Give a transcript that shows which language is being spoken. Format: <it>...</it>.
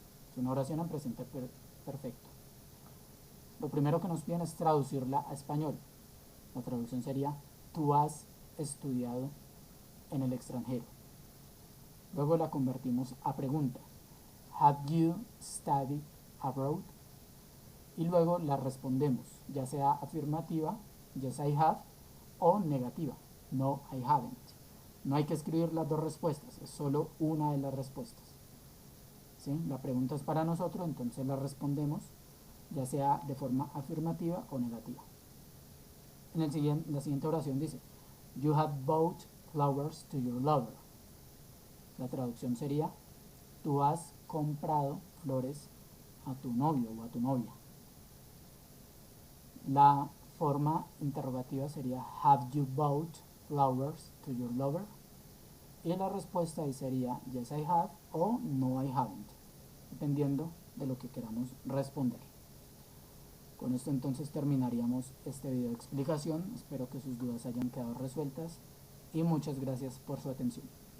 <es>Es una oración en presente perfecto. Lo primero que nos piden es traducirla a español. La traducción sería, tú has estudiado en el extranjero. Luego la convertimos a pregunta.</es> <en>Have you studied abroad?</en> <es>Y luego la respondemos, ya sea afirmativa,</es> <en>yes I have,</en> <es>o negativa,</es> <en>no I haven't.</en> <es>No hay que escribir las dos respuestas, es solo una de las respuestas. ¿Sí? La pregunta es para nosotros, entonces la respondemos, ya sea de forma afirmativa o negativa. La siguiente oración dice,</es> <en>you have bought flowers to your lover.</en> <es>La traducción sería, tú has comprado flores a tu novio o a tu novia. La forma interrogativa sería,</es> <en>have you bought flowers to your lover?</en> <es>Y la respuesta ahí sería,</es> <en>yes I have</en> <es>o</es> <en>no I haven't,</en> <es>dependiendo de lo que queramos responder. Con esto entonces terminaríamos este video de explicación. Espero que sus dudas hayan quedado resueltas y muchas gracias por su atención.</es>